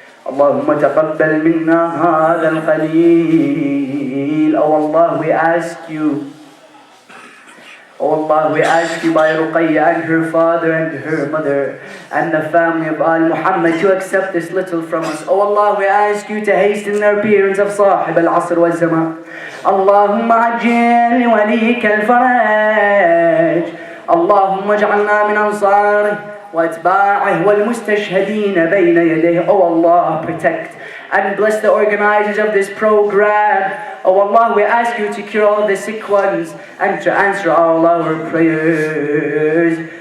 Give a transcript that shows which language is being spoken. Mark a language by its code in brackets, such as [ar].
[ar] اللهم تقبل منا هذا القليل. [en] Oh Allah, we ask you, oh Allah, we ask you by Ruqayya and her father and her mother and the family of Al Muhammad to accept this little from us. Oh Allah, we ask you to hasten the appearance of Sahib al-Asr wal-Zaman. [ar] اللهم عجل لوليك الفرج. اللهم اجعلنا من أنصاره وأتباعه والمستشهدين بين يديه. [en] Oh Allah, protect and bless the organizers of this program. Oh Allah, we ask you to cure all the sick ones and to answer all our prayers.